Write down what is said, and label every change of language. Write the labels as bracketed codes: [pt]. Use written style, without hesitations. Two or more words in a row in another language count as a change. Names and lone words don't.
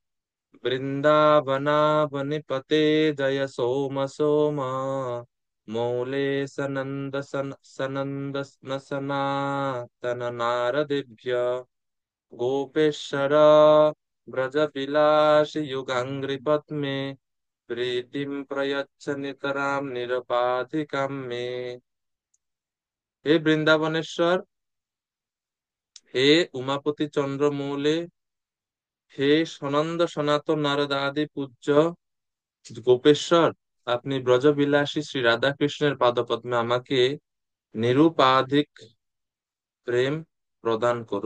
[sa] বৃন্দাবনাবনিপতে জয় সোম সোম মৌলে সনন্দ সনাতন নারদেভ্য গোপেশ্বর ব্রজবিলাস युगांग्रि पद्मे प्रीतिं प्रयच्छ नितरां निरपाधिकं मे। [bn] হে বৃন্দাবনেশ্বর, হে উমাপতি চন্দ্র মৌলে, হে সনন্দ সনাতন নারদ আদি পূজ্য, গোপেশ্বর, আপনি ব্রজবিলাসী শ্রী রাধাকৃষ্ণের পাদপদ্মে আমাকে নিরুপাধিক প্রেম প্রদান করো।